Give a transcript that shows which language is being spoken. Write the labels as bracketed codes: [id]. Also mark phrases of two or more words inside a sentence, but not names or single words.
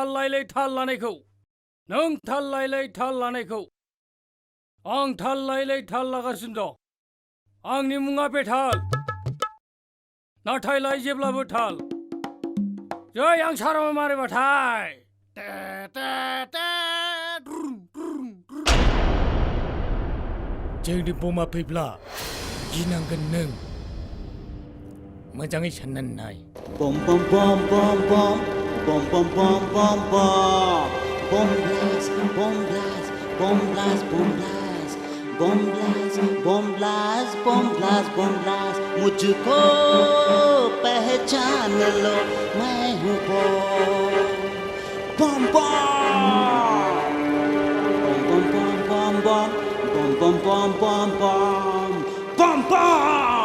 [brx] लायलै थाल लानायखौ नों थाल लायलै थाल लानायखौ आं थाल लायलै थाल लागासिनो दं आंनि मुङा बेताल नाथाय लायो जेब्लाबो थाल जै आं सारामा मारिबाथाय जोंनि बमा फैब्ला गिनांगोन नों मोजाङै साननानै नाय Bom bom bom bom bom bom bom bom bom bom bom blast bom blast bom blast bom blast bom blast bom blast bom blast bom blast [hi] मुझको पहचान लो मैं हूँ बम bom bom bom bom bom bom bom bom bom bom bom